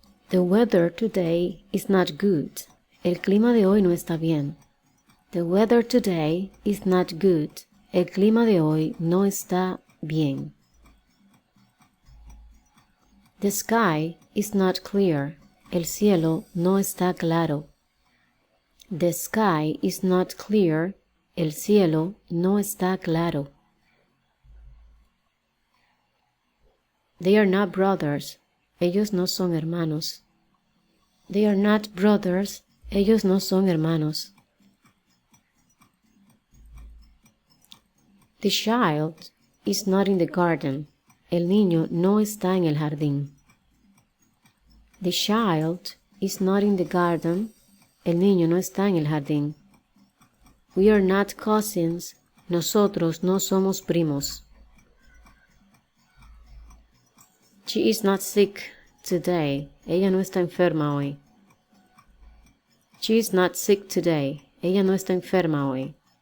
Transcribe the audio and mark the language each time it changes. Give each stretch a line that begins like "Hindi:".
English: The weather today is not good.
Spanish: El clima de hoy no está bien.
English: The weather today is not good.
Spanish: El clima de hoy no está bien.
English: The sky is not clear.
Spanish: El cielo no está claro.
English: The sky is not clear.
Spanish: El cielo no está claro.
English: They are not brothers.
Spanish: Ellos no son hermanos.
English: They are not brothers.
Spanish: Ellos no son hermanos.
English: The child is not in the garden.
Spanish: El niño no está en el jardín.
English: The child is not in the garden.
Spanish: El niño no está en el jardín.
English: We are not cousins.
Spanish: Nosotros no somos primos.
English: She is not sick today.
Spanish: Ella no está enferma hoy.
English: She is not sick today.
Spanish: Ella no está enferma hoy.